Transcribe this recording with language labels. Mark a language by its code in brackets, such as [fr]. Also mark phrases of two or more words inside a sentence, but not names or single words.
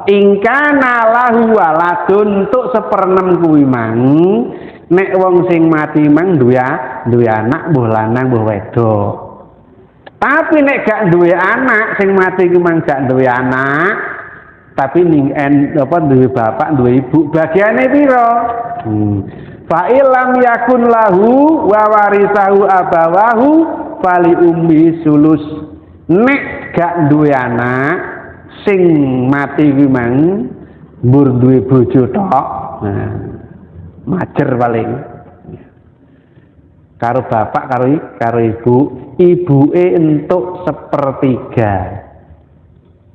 [ar] Ingkana lahu waladun [jv] untuk 1/6 kuwi mang. Nek wong sing mati mang duwe anak mbuh lanang mbuh wedok. Tapi nek gak duwe anak sing mati ku mang gak duwe anak, tapi ning duwe bapak, duwe ibu, bagiane piro? [ar] Fa illam yakun lahu wa warisahu abawahu fali ummi sulus. [jv] Nek gak duwe anak sing mati kuwi mang mbur duwe bojo tok. Nah, majer paling. Karo bapak karo ibuke entuk 1/3.